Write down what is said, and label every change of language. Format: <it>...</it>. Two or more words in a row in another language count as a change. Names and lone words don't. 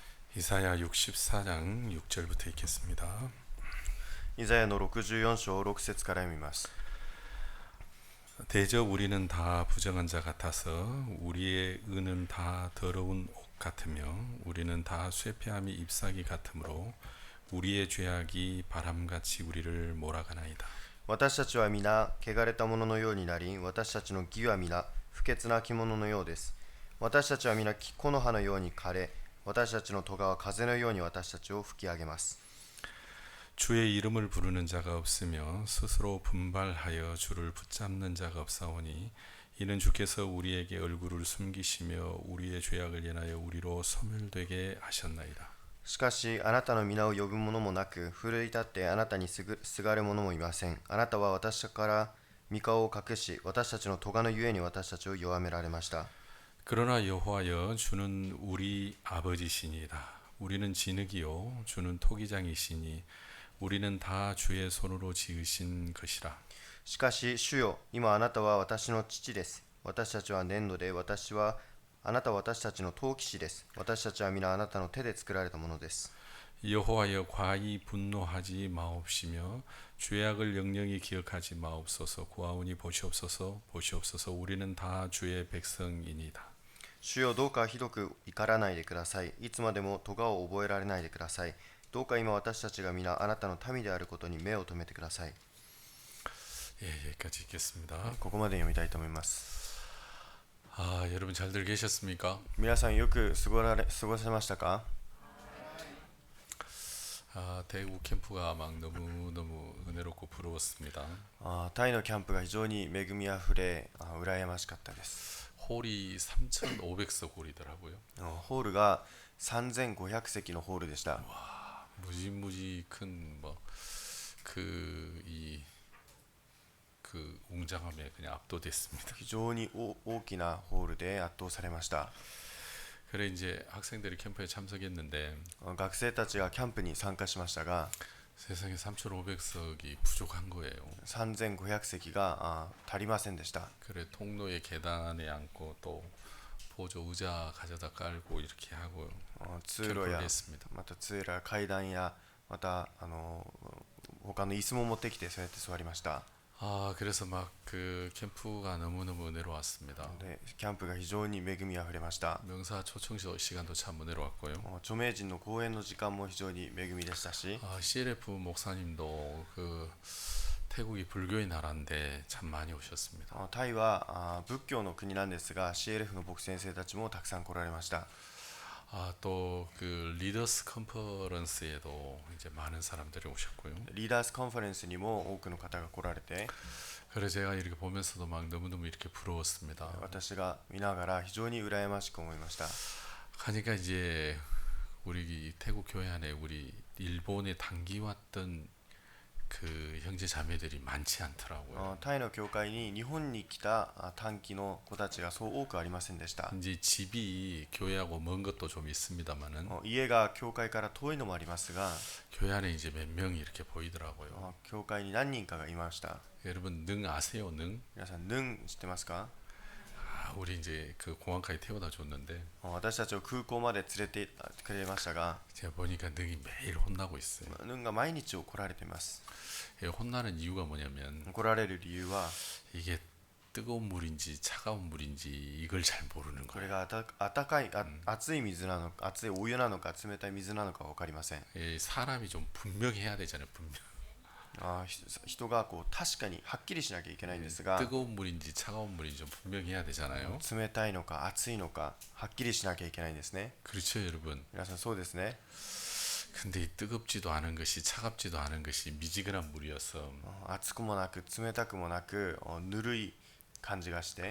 <ko>이사야 64장 6절부터 읽겠습니다.</ko> <ja>イザヤの64章6節から読みます。</ja> <ko>대저 우리는 다 부정한 자 같아서 우리의 의는 다 더러운 옷 같으며 우리는 다 쇠폐함이 잎사귀 같으므로 우리의 죄악이 바람같이 우리를 몰아가나이다.</ko> <ja>私たちは皆汚れたもののようになり、私たちの義は皆不潔な着物のようです。私たちは皆木の葉のように枯れ、私たちの咎は風のように私たちを吹き上げます。</ja> <ko>주의 이름을 부르는 자가 없으며 스스로 분발하여 주를 붙잡는 자가 없사오니 이는 주께서 우리에게 얼굴을 숨기시며 우리의 죄악을 인하여 우리로 소멸되게 하셨나이다.</ko> <ja>しかしあなたの皆を呼ぶ者もなく、奮い立ってあなたにすがる者もいません。あなたは私から御顔を隠し、私たちの咎のゆえに私たちを弱められました。</ja> <ko>그러나 여호와여 주는 우리 아버지시니이다. 우리는 진흙이요 주는 토기장이시니 우리는 다 주의 손으로 지으신 것이라.</ko> <ja>しかし主よ、今あなたは私の父です。私たちは粘土で、あなたは私たちの陶器師です。私たちは皆あなたの手で作られたものです。</ja> <ko>여호와여 과히 분노하지 마옵시며 죄악을 영영히 기억하지 마옵소서. 구하오니 보시옵소서. 보시옵소서. 우리는 다 주의 백성이니이다.</ko> <ja>主よ、どうかひどく怒らないでください。いつまでも咎を覚えられないでください。どうか今私たちが皆あなたの民であることに目を留めてください。</ja> <ko>예, 여기까지 읽겠습니다.</ko> <ja>ここまで読みたいと思います。</ja> <ko>여러분 잘들 계셨습니까?</ko> <ja>皆さんよく過ごせましたか？</ja> <ko>대구 캠프가 막 너무너무 은혜롭고 부러웠습니다.</ko> <ja>タイのキャンプが非常に恵みあふれ、羨ましかったです。</ja> <ko>홀이 3,500석 홀이더라고요.</ko> <ja>ホールが3500席のホールでした。</ja> <ko>무지무지 큰 그 웅장함에 그냥 압도됐습니다.</ko> <ja>非常に大きなホールで圧倒されました。</ja> <ko>그래 이제 학생들이 캠프에 참석했는데</ko> <ja>学生たちがキャンプに参加しましたが、</ja> <ko>세상에 3,500석이 부족한 거예요.</ko> <ja>3500 席が足りませんでした。</ja> <ko>그래 통로의 계단에 앉고 또 보조 의자 가져다 깔고 이렇게 하고</ko> <ja>通路や</ja> <ko>캠프를 했습니다.</ko> <ja>また通路や階段やまた他の椅子も持ってきてそうやって座りました。</ja> <ko>그래서 막 그 캠프가 너무너무 은혜로웠습니다.</ko> <ja>でキャンプが非常に恵みあふれました。</ja> <ko>명사 초청 시간도 참 은혜로웠고요.</ko> <ja>著名人の講演の時間も非常に恵みでしたし、</ja> <ko>CLF 목사님도 그 태국이 불교의 나라인데 참 많이 오셨습니다.</ko> <ja>タイは仏教の国なんですが、 CLF の牧先生たちもたくさん来られました。</ja> <ko>또 그 리더스 컨퍼런스에도 이제 많은 사람들이 오셨고요.</ko> <ja>リーダースカンファレンスにも多くの方が来られて、</ja> <ko>그래서 제가 이렇게 보면서도 막 너무너무 이렇게 부러웠습니다.</ko> <ja>私が見ながら非常に羨ましく思いました。</ja> <ko>그러니까 이제 우리 태국 교회 안에 우리 일본에 단기 왔던 그 형제 자매들이 많지 않더라고요.</ko> <ja>タイの教会に日本に来た短期の子たちがそう多くありませんでした。</ja> <ko>이제 집이 교회하고 먼 것도 좀 있습니다만은</ko> <ja>家が教会から遠いのもありますが、</ja> <ko>교회 안에 이제 몇 명이 이렇게 보이더라고요.</ko> <ja>教会に何人かがいました。</ja> <ko>여러분 능 아세요? 능?</ko> <ja>皆さん、ヌン知ってますか？</ja> <ko>우리 이제 그 공항까지 태워다 줬는데</ko> <ja>私たちを空港まで連れてくれましたが、</ja> <ko>제가 보니까 능이 매일 혼나고 있어요.</ko> <ja>ヌンが毎日怒られています。</ja> <ko>혼나는 이유가 뭐냐면</ko> <ja>怒られる理由は、</ja> <ko>이게 뜨거운 물인지 차가운 물인지 이걸 잘 모르는</ko> <ja>これ</ja> <ko>거예요.</ko> <ja>が熱い水なのか、熱いお湯なのか、冷たい水なのか分かりません。</ja> <ko>사람이 좀 분명해야 되잖아요. 분명.</ko> <ja>人が確かにはっきりしなきゃいけないんですが、</ja> <ko>뜨거운 물인지 차가운 물인지 좀 분명해야 되잖아요.</ko> <ja>冷たいのか熱いのかはっきりしなきゃいけないんですね。</ja> <ko>그렇죠, 여러분.</ko> <ja>皆さんそうですね。</ja> <ko>근데 이 뜨겁지도 않은 것이 차갑지도 않은 것이 미지근한 물이어서</ko> <ja>熱くもなく冷たくもなくぬるい感じがして、</ja>